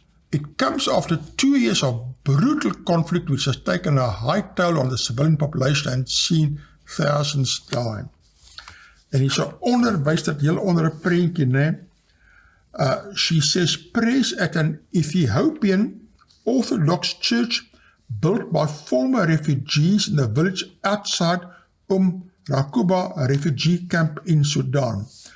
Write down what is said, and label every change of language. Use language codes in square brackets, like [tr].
[en] It comes after 2 years of brutal conflict which has taken a high toll on the civilian population and seen thousands die. [af] En hier so onderwys dit heel onder 'n prentjie, né? [en] She says prayers at an Ethiopian Orthodox church built by former refugees in the village outside Rakuba, a refugee camp in Sudan.